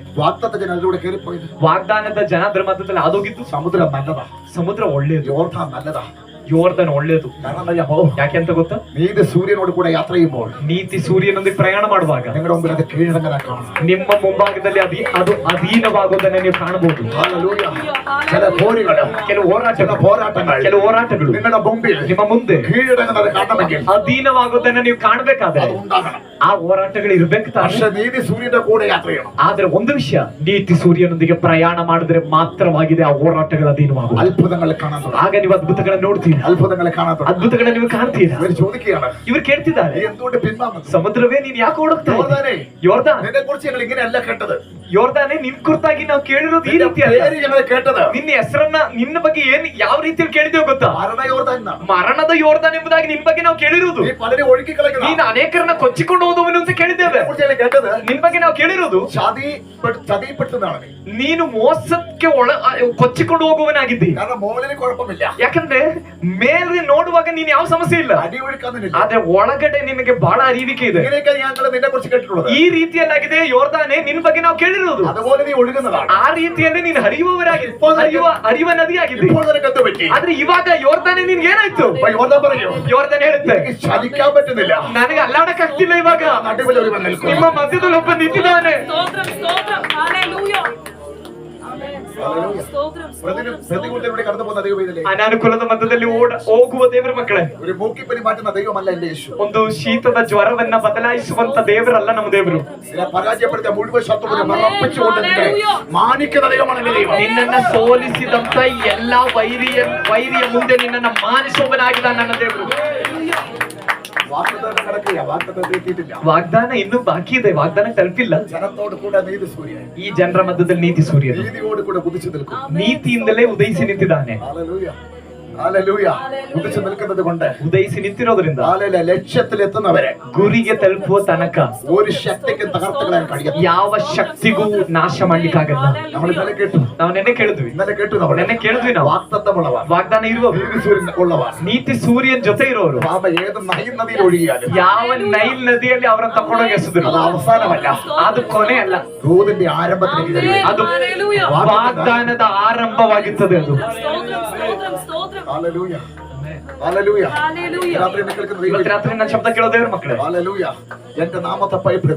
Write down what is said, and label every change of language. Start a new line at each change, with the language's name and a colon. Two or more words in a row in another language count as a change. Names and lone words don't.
Malayalam: വാഗ്ദത്ത ജനം അതിലൂടെ കയറിപ്പോയത്,
Kannada: ವಾಗ್ದಾನದ ಜನ ಅದರ ಮಧ್ಯದಲ್ಲಿ ಆದೋಗಿದ್ದು.
Malayalam: സമുദ്രം നല്ലതാ,
Kannada: ಸಮುದ್ರ ಒಳ್ಳೇದು,
Malayalam: യോർദാൻ നല്ലതാ.
Kannada: ಯೋರ್ದನ್ ಒಳ್ಳೇದು.
Malayalam: കാരണം
Kannada: ಯಾಕೆ ಅಂತ ಗೊತ್ತಾ?
Malayalam: നീതി സൂര്യനോട് കൂടെ യാത്ര ചെയ്യുമ്പോൾ,
Kannada: ನೀತಿ ಸೂರ್ಯನೊಂದಿಗೆ ಪ್ರಯಾಣ ಮಾಡುವಾಗ
Malayalam: നിങ്ങളുടെ മുമ്പിൽ അത് കീഴടങ്ങാൻ കാണാം.
Kannada: ನಿಮ್ಮ ಮುಂಭಾಗದಲ್ಲಿ ಅದು ಅಧೀನವಾಗೋದನ್ನ ನೀವು ಕಾಣಬಹುದು.
Malayalam: ചില പോരുകൾ,
Kannada: ಕೆಲವು
Malayalam: പോരാട്ടങ്ങൾ നിങ്ങളുടെ മുമ്പിൽ
Kannada: ನಿಮ್ಮ ಮುಂದೆ
Malayalam: കീഴടങ്ങുന്നത് കാണണമെങ്കിൽ
Kannada: ಅಧೀನವಾಗೋದನ್ನ ನೀವು ಕಾಣಬೇಕಾದ್ರೆ
Malayalam: അത് ഉണ്ടാകണം.
Kannada: ಆ ಹೋರಾಟಗಳು ಇರ್ಬೇಕು ತಾನೆ.
Malayalam: പക്ഷെ നീതി സൂര്യന്റെ കൂടെ യാത്ര ചെയ്യണം.
Kannada: ಆದ್ರೆ ಒಂದು ವಿಷಯ, ನೀತಿ ಸೂರ್ಯನೊಂದಿಗೆ ಪ್ರಯಾಣ ಮಾಡಿದ್ರೆ ಮಾತ್ರವಾಗಿದೆ ಆ ಹೋರಾಟಗಳು ಅಧೀನವಾಗುವುದು.
Malayalam: അത്ഭുതങ്ങൾ കാണാൻ തുടങ്ങും.
Kannada: ಆಗ ನೀವು ಅದ್ಭುತಗಳನ್ನ ನೋಡ್ತೀರಾ,
Malayalam: അത്ഭുതങ്ങളെ കാണാൻ തുടങ്ങും.
Kannada: ಅದ್ಭುತಗಳನ್ನ ನೀವು ಕಾಣ್ತೀರಾ.
Malayalam: ഇവർ ചോദിക്കുകയാണ്,
Kannada: ಇವ್ರು ಕೇಳ್ತಿದ್ದಾರೆ,
Malayalam: നീ എന്തുകൊണ്ട് പിന്മാറുന്നു?
Kannada: ಸಮುದ್ರವೇ ನೀನ್ ಯಾಕೆ ಓಡುತ್ತಾ?
Malayalam: യോർദാനേ,
Kannada: ಯೋರ್ದಾನ್,
Malayalam: നിന്നെ കുറിച്ച് ഞങ്ങൾ ഇങ്ങനെയല്ല കേട്ടത്.
Kannada: ಯೋರ್ದಾನೆ ನಿನ್ ಕುರಿತಾಗಿ ನಾವು ಕೇಳಿರೋದು ಈ ರೀತಿ ಅಲ್ಲ.
Malayalam: പേര് ഞങ്ങൾ കേട്ടത്
Kannada: ನಿನ್ನ ಹೆಸರನ್ನ ನಿನ್ನ ಬಗ್ಗೆ ಏನ್ ಯಾವ ರೀತಿಯಲ್ಲಿ ಕೇಳಿದೇವು ಗೊತ್ತಾ?
Malayalam: മരണ യോർദാൻ.
Kannada: ಮರಣದ ಯೋರ್ದಾನ್ ಎಂಬುದಾಗಿ ನಿನ್ ಬಗ್ಗೆ ನಾವು ಕೇಳಿರುವುದು.
Malayalam: നീ പലരെ ഒഴുക്കി കളയുന്ന.
Kannada: ನೀನು ಅನೇಕರನ್ನ ಕೊಚ್ಚಿಕೊಂಡು ಹೋದವನು ಅಂತ ಕೇಳಿದ್ದೇವೆ.
Malayalam: കേട്ടത്
Kannada: ನಿನ್ ಬಗ್ಗೆ ನಾವು ಕೇಳಿರುವುದು
Malayalam: ചതിപ്പെട്ടതാണ് നീ.
Kannada: ನೀನು ಮೋಸಕ್ಕೆ ಕೊಚ್ಚಿಕೊಂಡು ಹೋಗುವನಾಗಿದ್ದಿ.
Malayalam: കാരണം മോളിന് കുഴപ്പമില്ല,
Kannada: ಯಾಕಂದ್ರೆ ಮೇಲೆ ನೋಡುವಾಗ ನೀನ್ ಯಾವ ಸಮಸ್ಯೆ ಇಲ್ಲ,
Malayalam: അടി ഒഴുക്കാന്നില്ല.
Kannada: ಆದ್ರೆ ಒಳಗಡೆ ನಿನಗೆ ಬಹಳ ಅರಿವಿಕೆ ಇದೆ.
Malayalam: ഇങ്ങനെയൊക്കെ ഞങ്ങൾ നിന്നെ കുറിച്ച് കേട്ടിട്ടുള്ളത്.
Kannada: ಈ ರೀತಿಯಲ್ಲಾಗಿದೆ ಯೋರ್ದಾನೆ ನಿನ್ ಬಗ್ಗೆ ನಾವು ಕೇಳಿರುವುದು.
Malayalam: അതുപോലെ നീ ഒഴുകുന്നതാണ്.
Kannada: ಆ ರೀತಿಯಲ್ಲಿ ನೀನು ಹರಿಯುವ ನದಿಯಾಗಿದ್ದಿ.
Malayalam: ഇപ്പോൾ നിനക്ക് എന്ത് പറ്റി?
Kannada: ಆದ್ರೆ ಇವಾಗ ಯೋರ್ದಾನೆ ನಿನ್ಗೆ ಏನಾಯ್ತು?
Malayalam: യോർദാൻ പറയൂ,
Kannada: ಯೋರ್ದಾನೆ ಹೇಳುತ್ತೆ,
Malayalam: എനിക്ക് ചലിക്കാൻ പറ്റുന്നില്ല,
Kannada: ನನಗೆ ಅಲ್ಲಾಡಕ್ ಆಗ್ತಿಲ್ಲ. ಇವಾಗ
Malayalam: നടുവിൽ ഒരുവൻ നിൽക്കുന്നു.
Kannada: ನಿಮ್ಮ ಮಧ್ಯದಲ್ಲಿ ಒಬ್ಬ ನಿಂತಿದ್ದಾನೆ.
Telugu: స్తోత్రం స్తోత్రం హల్లెలూయా
Malayalam: പ്രതികൂലത്തിലൂടെ കടന്നു പോകുന്ന ദൈവവേദനയിലെ
Kannada: ಅನಾನುಕೂಲದ ಮಧ್ಯದಲ್ಲಿ ಹೋಗುವ ದೇವರ ಮಕ್ಕಳೇ,
Malayalam: ഒരു മൂക്കിപ്പനി മാറ്റുന്ന ദൈവമല്ല എന്റെ യേശു.
Kannada: ಒಂದು ಶೀತದ ಜ್ವರವನ್ನ ಬದಲಾಯಿಸುವಂತ ದೇವರಲ್ಲ ನಮ್ಮ ದೇವರು.
Malayalam: നിന്നെ പരാജയപ്പെടുത്തിയ മുഴുവൻ ശത്രുവിനെ മറപ്പിച്ചുകൊണ്ട് നിന്നെ മാനിക്കുന്ന ദൈവമാണ് എന്റെ ദൈവം.
Kannada: ನಿನ್ನನ್ನ ಸೋಲಿಸಿದಂತ ಎಲ್ಲಾ ವೈರಿಯ ಮುಂದೆ ನಿನ್ನನ್ನ ಮಾನಿಸುವವನಾಗಿದ್ದ ನನ್ನ ದೇವರು.
Malayalam: വാഗ്ദത്തം കിടക്കുക, വാഗ്ദത്തം എത്തിയിട്ടില്ല.
Kannada: ವಾಗ್ದಾನ ಇನ್ನೂ ಬಾಕಿ ಇದೆ, ವಾಗ್ದಾನ ತಲುಪಿಲ್ಲ.
Malayalam: ജനത്തോട് ಕೂಡ നീതി സൂര്യൻ,
Kannada: ಈ ಜನರ ಮಧ್ಯದಲ್ಲಿ ನೀತಿ ಸೂರ್ಯನು
Malayalam: നീതിയോട് കൂടെ ഉദിച്ചു നിൽക്കും.
Kannada: ನೀತಿಯಿಂದಲೇ ಉದಯಿಸಿ ನಿಂತಿದ್ದಾನೆ.
Malayalam: ഹല്ലേലൂയ, ഹല്ലേലൂയ. ഉദിച്ചു നിൽക്കുന്നത് കൊണ്ട്,
Kannada: ಉದಯಿಸಿ ನಿಂತಿರೋದ್ರಿಂದ
Malayalam: ഹല്ലേലൂയ, ലക്ഷ്യത്തിലെത്തുന്നവരെ
Kannada: ಗುರಿಗೆ ತಲುಪುವ ತನಕ
Malayalam: ഒരു ശക്തിക്കും തകർത്ത് കളയാൻ കഴിയും.
Kannada: ಯಾವ ಶಕ್ತಿಗೂ ನಾಶ ಮಾಡ್ಲಿಕ್ಕಾಗಲ್ಲ.
Malayalam: നമ്മൾ ഇന്നലെ കേട്ടു,
Kannada: ನಾವು ನೆನ್ನೆ ಕೇಳಿದ್ವಿ,
Malayalam: ഇന്നലെ കേട്ടു, നമ്മൾ
Kannada: ನೆನ್ನೆ ಕೇಳಿದ್ವಿ. ನಾವು
Malayalam: വാഗ്ദത്തമുള്ളവർ,
Kannada: ವಾಗ್ದಾನ ಇರುವವರು,
Malayalam: നീതി സൂര്യൻ ഉള്ളവർ,
Kannada: ನೀತಿ ಸೂರ್ಯನ್ ಜೊತೆ ಇರೋರು.
Malayalam: പാപ ഏത് നൈൽ നദിയിൽ ഒഴുകിയാലും
Kannada: ಯಾವ ನೈಲ್ ನದಿಯಲ್ಲಿ ಅವರನ್ನ ತಕೊಂಡೋಗಿ ಎಸೆದ್ರು,
Malayalam: അത് അവസാനമല്ല,
Kannada: ಅದು ಕೊನೆ ಅಲ್ಲ,
Malayalam: ദൂതിന്റെ ആരംഭത്തിലേക്ക് കരുതുക.
Kannada: ಅದು ವಾಗ್ದಾನದ ಆರಂಭವಾಗಿರ್ತದೆ. ಅದು
Telugu: స్తోత్రం స్తోత్రం స్తోత్రం
Malayalam: ഹല്ലേലൂയ, ഹല്ലേലൂയ.
Telugu: హల్లెలూయా
Malayalam: രാത്രി എന്നെ കേൾക്കുന്ന ദൈവം,
Kannada: ಇವತ್ತು ರಾತ್ರಿ ನನ್ನ ಶಬ್ದ ಕೇಳೋ ದೇವ್ರ ಮಕ್ಕಳೇ,
Malayalam: ഹല്ലേലൂയ, എന്റെ നാമത്തെ ഭയപ്പെടുന്ന,